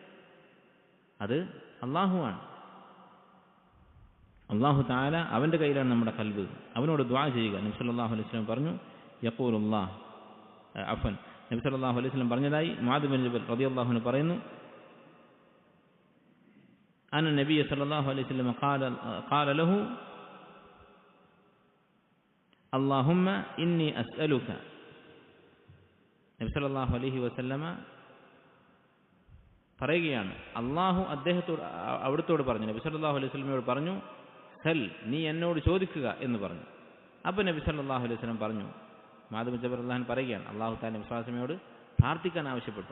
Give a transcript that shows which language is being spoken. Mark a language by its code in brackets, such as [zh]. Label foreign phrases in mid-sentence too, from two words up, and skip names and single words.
[ml] അത് അള്ളാഹുവാണ്. [ar] الله تعالى, [ml] അവൻ്റെ കയ്യിലാണ് നമ്മുടെ ഖൽബ്. അവനോട് ദുആ ചെയ്യുക. നബി [ar] صلى الله عليه وسلم [ml] പറഞ്ഞു, യഖൂലുല്ലാഹ് അഫൻ, നബി [ar] صلى الله عليه وسلم [ml] പറഞ്ഞതായി മുആദ് ബിൻ ജബൽ [ar] رضي الله عنه [ml] പറയുന്നു, [ar] أن النبي صلى الله عليه وسلم قال له اللهم إني أسألك. [ml] നബി [ar] صلى الله عليه وسلم [ml] പറയുകയാണ്, അള്ളാഹു അവിടുത്തോട് പറഞ്ഞു, നബി [ar] صلى الله عليه وسلم [ml] പറഞ്ഞു, സൽ, നീ എന്നോട് ചോദിക്കുക എന്ന് പറഞ്ഞു. അപ്പോൾ നബി [ar] صلى الله عليه وسلم [ml] പറഞ്ഞു, മുആദ് ബിൻ ജബൽ [ar] رضي الله عنه [ml] പറയുകയാണ്, [ar] الله تعالى [ml] നബി [ar] صلى الله عليه وسلم [ml] പ്രാർത്ഥിക്കാൻ ആവശ്യപ്പെട്ടു.